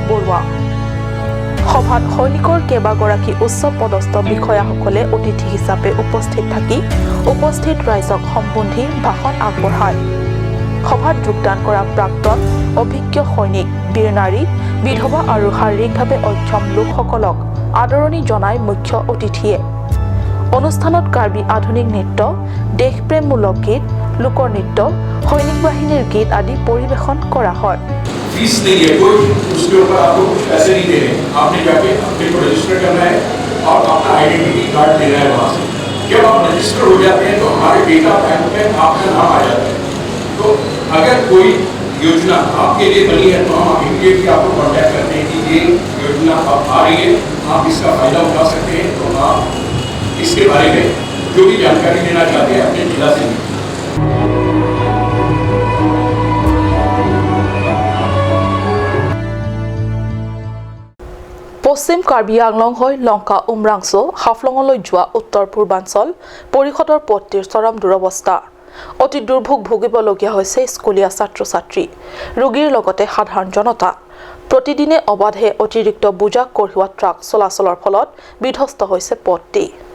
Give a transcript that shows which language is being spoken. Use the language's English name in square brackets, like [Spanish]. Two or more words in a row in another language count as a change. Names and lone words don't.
[Assamese] বৰুৱা সভাত সৈনিকৰ কেইবাগৰাকী উচ্চ পদস্থ বিষয়াসকলে অতিথি হিচাপে উপস্থিত থাকি উপস্থিত ৰাইজক সম্বোধি ভাষণ আগবঢ়ায় সভাত যোগদান কৰা প্ৰাক্তন অভিজ্ঞ সৈনিক বীৰ নাৰী বিধৱা আৰু শাৰীৰিকভাৱে অক্ষম লোকসকলক আদৰণি জনায় মুখ্য অতিথিয়ে অনুষ্ঠানত কাৰ্বি আধুনিক নৃত্য দেশপ্ৰেমমূলক গীত লোকনৃত্য সৈনিক বাহিনীৰ গীত আদি পৰিৱেশন কৰা হয় [Hindi] फीस नहीं है कोई उसके ऊपर आपको पैसे नहीं देने आपने जाके अपने को रजिस्टर करना है और अपना [English] identity card [Hindi] देना है वहाँ से जब आप रजिस्टर हो जाते हैं तो हमारे [English] data bank [Hindi] में आपका नाम आ जाता है तो अगर कोई योजना आपके लिए बनी है तो हम इमीडिएटली आपको कॉन्टैक्ट करते हैं कि ये योजना अब आ रही है आप इसका फ़ायदा उठा सकते हैं तो आप इसके बारे में जो भी जानकारी लेना चाहते हैं अपने जिला से [Assamese] পশ্চিম কাৰ্বি আংলং হৈ লংকা উমৰাংচু হাফলঙলৈ যোৱা উত্তৰ পূৰ্বাঞ্চল পৰিষদৰ পথটিৰ চৰম দুৰৱস্থা অতি দুৰ্ভোগ ভুগিবলগীয়া হৈছে স্কুলীয়া ছাত্ৰ-ছাত্ৰী ৰোগীৰ লগতে সাধাৰণ জনতা প্ৰতিদিনে অবাধে অতিৰিক্ত বোজা কঢ়িওৱা ট্ৰাক চলাচলৰ ফলত বিধ্বস্ত হৈছে পথটিৰ